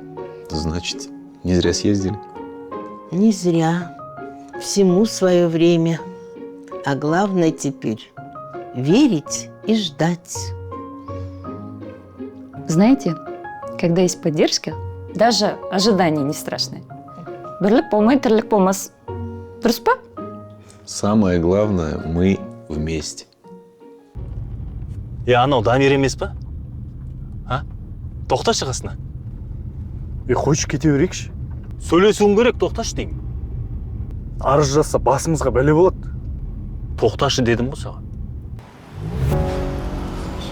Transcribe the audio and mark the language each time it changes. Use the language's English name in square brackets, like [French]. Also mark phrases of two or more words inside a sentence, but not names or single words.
[Russian] Значит, не зря съездили. Не зря. Всему свое время. А главное теперь верить и ждать. Знаете, когда есть поддержка, даже ожидания не страшны. [Kazakh] Бірлік болмай, тірлік болмас. Дұрыс па? [Russian] Самое главное, мы вместе. [Kazakh] Анау Дамир емес па? Тоқташы қасына. Қойшы кете берейікші. Сөйлесуің керек, тоқташы деймін. Арыз жазса басымызға бәле болады. Тоқташы дедім ғой саған.